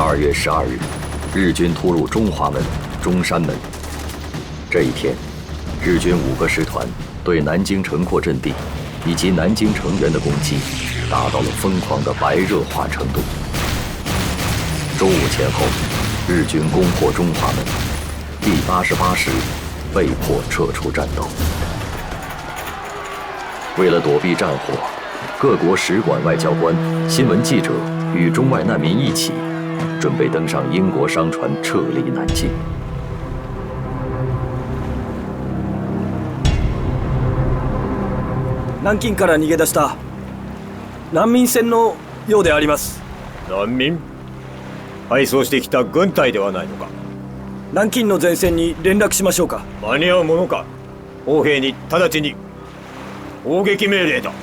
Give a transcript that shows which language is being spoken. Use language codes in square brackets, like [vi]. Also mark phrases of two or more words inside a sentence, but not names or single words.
[zh] 月12日，日军突入中华门、中山门。这一天，日军5个师团对南京城廓阵地以及南京城垣的攻击达到了疯狂的白热化程度。中午前后，日军攻破中华门，第88师被迫撤出战斗。为了躲避战火，各国使馆外交官、新闻记者与中外难民一起，准备登上英国商船撤离南京。 [ja] 南京から逃げ出した難民船のようであります。難民？敗走してきた軍隊ではないのか。南京の前線に連絡しましょうか。間に合うものか。砲兵に直ちに砲撃命令だ。